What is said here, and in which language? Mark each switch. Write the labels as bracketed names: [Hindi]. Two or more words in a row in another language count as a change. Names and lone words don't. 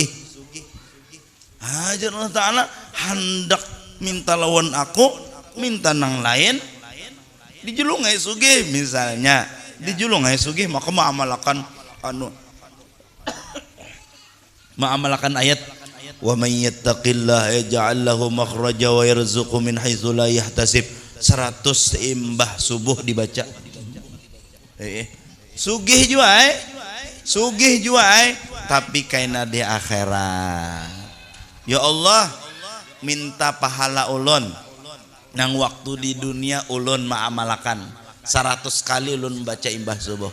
[Banjar] Hajar Allah Ta'ala hendak minta lawan aku, minta nang lain, dijulungai sugih misalnya, dijulungai sugih maka ma'amalakan ayat [Arabic] ومن يتق الله يجعل له مخرجا ويرزقه من حيث لا يحتسب. [Banjar] 100 imbah subuh dibaca. Sugih juai tapi kaina di akhirat. Ya Allah minta pahala ulun nang waktu di dunia ulun ma'amalakan 100 kali ulun baca imbah subuh.